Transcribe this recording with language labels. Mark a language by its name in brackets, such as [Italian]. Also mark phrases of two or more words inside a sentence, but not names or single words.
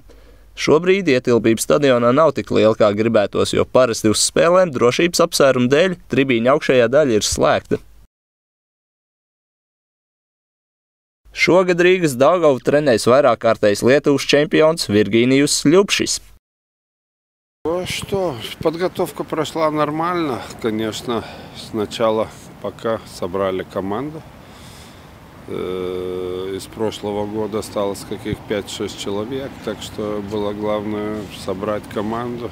[Latvian] Šobrīd ietilpība stadionā nav tik liela, kā gribētos, jo parasti uz spēlēm drošības apsvērumu dēļ tribīņa augšējā daļa ir slēgta. Šogad Rīgas Daugavu trenēs vairākkārtējs Lietuvas čempions Virginijus Ļubšis. [Russian] Подготовка прошла нормально, конечно. Сначала пока собрали команду. Из прошлого года осталось каких 5-6 человек, так что было главное собрать команду.